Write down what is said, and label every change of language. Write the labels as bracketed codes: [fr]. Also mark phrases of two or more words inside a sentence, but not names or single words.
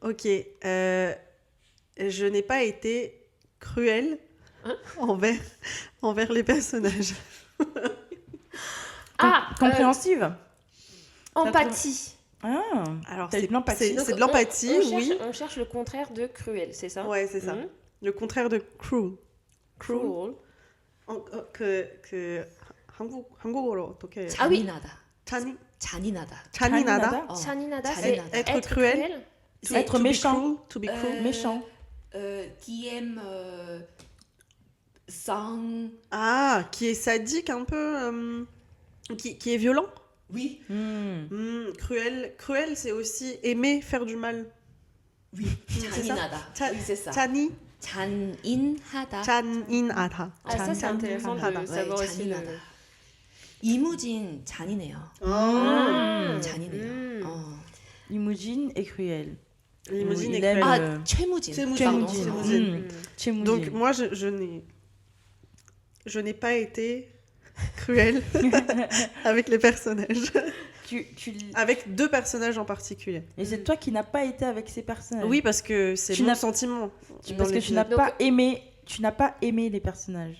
[fr] Ok. Je n'ai pas été cruelle Hein envers les personnages. Compréhensive. Empathie. Ah. Alors, T'as eu de l'empathie. c'est de l'empathie, oui. On cherche le contraire de cruel, c'est ça? Ouais, c'est ça. Mhm. Le contraire de cruel. Cruel. [ko] 한국어로 어떻게 해요? [fr] Ah oui. [ko] 잔인하다. 잔인하다. 어, [fr] Channinada, c'est [ko] 잔인하다. [fr] Être cruel. C'est être méchant. [en] To be cruel. [fr] Méchant. qui aime sang. Ah, qui est sadique un peu, qui est violent. Oui, Cruel, c'est aussi aimer faire du mal. oui. [ko] 잔인하다. 자- [fr] oui, c'est ça. [ko] 잔이, 잔인하다. 잔인하다. [fr] Ah, ça, c'est intéressant de [ko] 잔인하다. [fr] savoir Ouais, aussi le... [ko] 잔인하다. 이무진 잔인해요. [fr] Oh. [ko] 잔인해요. [fr] Imogen est cruel. Limousine Il est aime, cruel. [ko] 아, 최무진. 최무진. [fr] pardon, [ko] 최무진. [fr] Chemuji. Donc moi, je n'ai pas été cruelle avec les personnages. Avec deux personnages en particulier. Et c'est toi qui n'as pas été avec ces personnages. Oui, parce que c'est Tu mon n'as- sentiment. Parce que tu n'as pas aimé. Tu n'as pas aimé les personnages.